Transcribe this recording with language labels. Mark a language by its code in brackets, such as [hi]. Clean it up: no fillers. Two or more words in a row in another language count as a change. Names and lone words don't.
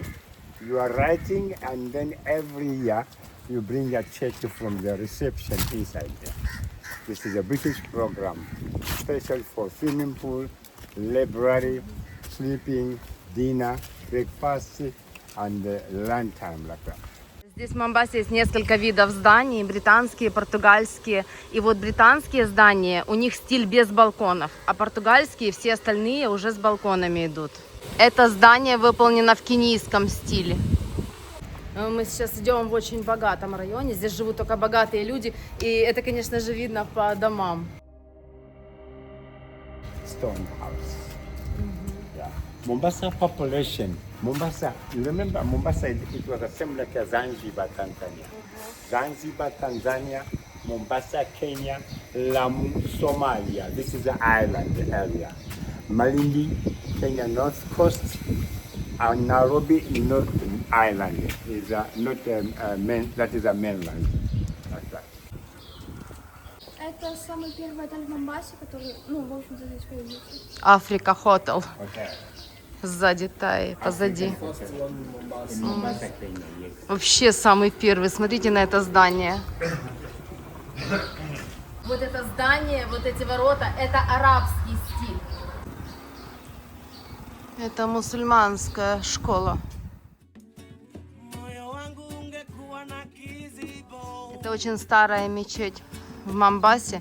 [en] You are writing, and then every year you bring a check from the reception inside there. This is a British program, special for swimming pool, library, sleeping, dinner, breakfast, and lunch time like that. [ru] Здесь в Момбасе есть несколько видов зданий, британские, португальские. И вот британские здания, у них стиль без балконов, а португальские, все остальные уже с балконами идут. Это здание выполнено в кенийском стиле. Мы сейчас идем в очень богатом районе, здесь живут только богатые люди, и это, конечно же, видно по домам. [en] Stone house. Yeah. Mombasa population. Mombasa, you remember Mombasa, it was the same like Zanzibar, Tanzania. Zanzibar, Tanzania, Mombasa, Kenya, Lamu, Somalia. This is the island area. Malindi, Kenya, north coast, and Nairobi, north island. Is not that is a mainland. Like that. [ru] Это самый первый отель в Момбасе, который, ну, в общем-то, здесь появился. Африка Хотел. Okay. Сзади Тай, позади. Mombasa, Kenya, yes. Вообще самый первый. Смотрите на это здание. Вот это здание, вот эти ворота, это арабский стиль. Это мусульманская школа. Это очень старая мечеть в Момбасе.